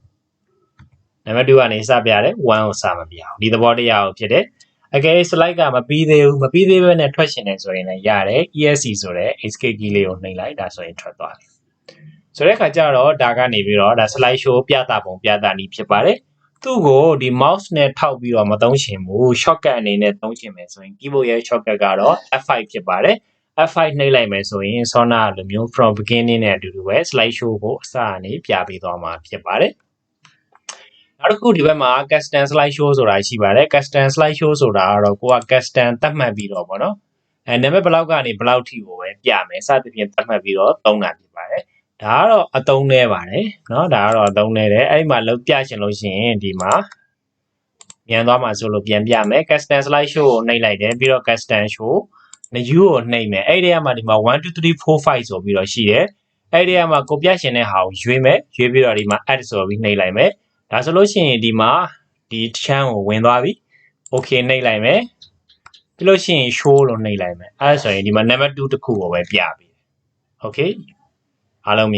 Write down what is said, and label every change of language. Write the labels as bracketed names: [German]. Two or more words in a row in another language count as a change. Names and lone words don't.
[Burmese] number 2ကနေစပြတယ်1ကိုစမပြအောင်ဒီသဘောတရားကိုဖြစ်တယ်အကယ် slide ကမပြီးသေးဘူးမပြီးသေးဘဲနဲ့ထွက်ရှင်နေဆိုရင်လည်းရတယ် esc ဆိုတဲ့ [English] escape key [Burmese] လေးကိုနှိပ်လိုက်ဒါဆိုရင်ထွက်သွားတယ်ဆိုတဲ့အခါကျတော့ဒါကနေပြီးတော့ဒါ [English] slide show [Burmese] ပြသပုံပြသနည်းဖြစ်ပါတယ်သူ့ကိုဒီ mouse နဲ့ထောက်ပြီးတော့မသုံးချင်ဘူး shortcut အနေနဲ့သုံးချင်မယ်ဆိုရင် keyboard ရဲ့ shortcut ကတော့ F5 ဖြစ် ပါတယ် F5 နှိပ်လိုက်မယ်ဆိုရင်ဆောနာလိုမျိုး [English] from beginning [Burmese] နဲ့အတူတူပဲ [English] slide show [Burmese] ကိုအစကနေပြပေးသွားမှာဖြစ်ပါတယ်နောက်တစ်ခုဒီဘက်မှာ [English] custom slide show [Burmese] ဆိုတာရှိပါတယ် [English] custom slide show [Burmese] ဆိုတာကတော့ကိုက custom သတ်မှတ်ပြီးတော့ပေါ့နော်နံပါတ်ဘယ်လောက်ကနေဘယ်လောက်ထိကိုပဲပြမယ်စသဖြင့်သတ်မှတ် ပြီးတော့သုံးတာဖြစ်ပါတယ်ဒါကတော့အသုံးနည်းပါတယ်เนาะဒါကတော့အသုံးနည်းတယ်အဲ့ဒီမှာလောက်ပြချင်လို့ရှိရင်ဒီမှာမြန်သွားမှာဆိုလို့ပြန်ပြမယ် [English] custom slide show [Burmese] ကိုနှိပ်လိုက်တယ်ပြီးတော့ [English] custom show new [Burmese] ကိုနှိပ်မယ်အဲ့ဒီကမှ ဒီမှာ1 2 3 4 5ဆိုပြီးတော့ရှိတယ်အဲ့ဒီကမှကိုပြချင်တဲ့ဟာကိုရွေးမယ်ရွေးပြီးတော့ဒီမှာ add ဆိုပြီးနှိပ်လိုက်မယ်ဒါဆိုလို့ရှိရင်ဒီမှာဒီ channel ကိုဝင်သွားပြီ okay နှိပ်လိုက်မယ်ပြီးလို့ရှိရင် show လို့နှိပ်လိုက်မယ်အဲ့ဒါဆိုရင်ဒီမှာ number 2တစ်ခုကိုပဲပြပြီ okayအားလုံးမြ